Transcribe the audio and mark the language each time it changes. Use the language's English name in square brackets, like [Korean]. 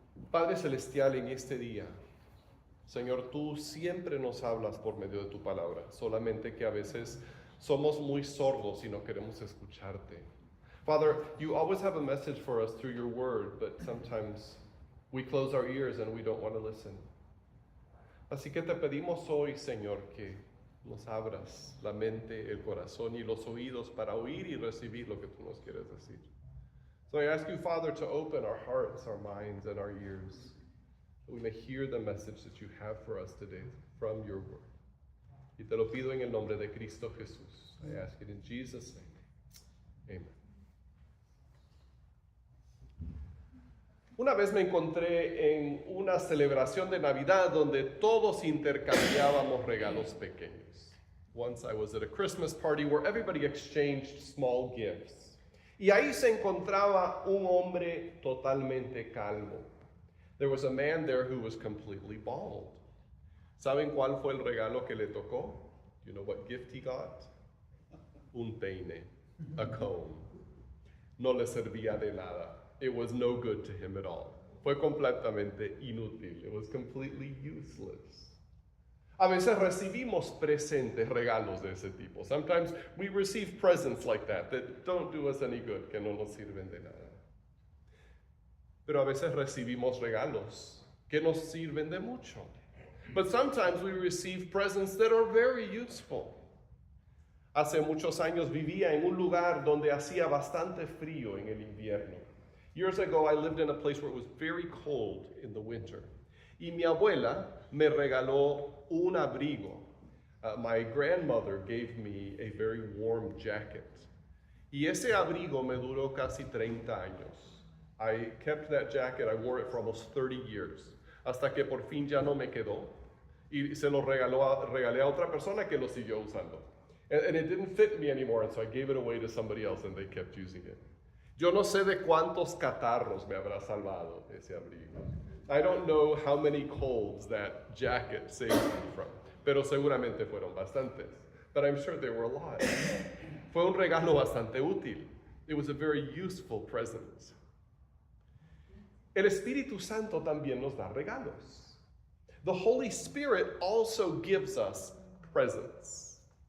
[Spanish] Padre Celestial, en este día, Señor, tú siempre nos hablas por medio de tu palabra, solamente que a veces somos muy sordos y no queremos escucharte. [English] Father, you always have a message for us through your word, but sometimes we close our ears and we don't want to listen. [Spanish] Así que te pedimos hoy, Señor, que nos abras la mente, el corazón y los oídos para oír y recibir lo que tú nos quieres decir. [English] So I ask you, Father, to open our hearts, our minds, and our ears, that we may hear the message that you have for us today from your word. [Spanish] Y te lo pido en el nombre de Cristo Jesús. [English] I ask it in Jesus' name. [Spanish] Amen. Una vez me encontré en una celebración de Navidad donde todos intercambiábamos regalos pequeños. [English] Once I was at a Christmas party where everybody exchanged small gifts. [Spanish] Y ahí se encontraba un hombre totalmente calvo. [English] There was a man there who was completely bald. [Spanish] ¿Saben cuál fue el regalo que le tocó? [English] You know what gift he got? [Spanish] Un peine, [English] a comb. [Spanish] No le servía de nada. [English] It was no good to him at all. [Spanish] Fue completamente inútil. [English] It was completely useless. [Spanish] A veces recibimos presentes, regalos de ese tipo. [English] Sometimes we receive presents like that don't do us any good, [Spanish] que no nos sirven de nada. Pero a veces recibimos regalos que nos sirven de mucho. [English] But sometimes we receive presents that are very useful. [Spanish] Hace muchos años vivía en un lugar donde hacía bastante frío en el invierno. [English] Years ago, I lived in a place where it was very cold in the winter. [Spanish] Y mi abuela me regaló un abrigo. [English] My grandmother gave me a very warm jacket. [Spanish] Y ese abrigo me duró casi 30 años. [English] I kept that jacket, I wore it for almost 30 years. [Spanish] Hasta que por fin ya no me quedó. Y se lo regalé a otra persona que lo siguió usando. [English] And it didn't fit me anymore, and so I gave it away to somebody else and they kept using it. [Spanish] Yo no sé de cuántos catarros me habrá salvado ese abrigo. [English] I don't know how many colds that jacket saved me from, [Spanish] pero seguramente fueron bastantes. [English] But I'm sure there were a lot. [Spanish] Fue un regalo bastante útil. [English] It was a very useful present. [Spanish] El Espíritu Santo también nos da regalos. [English] The Holy Spirit also gives us presents.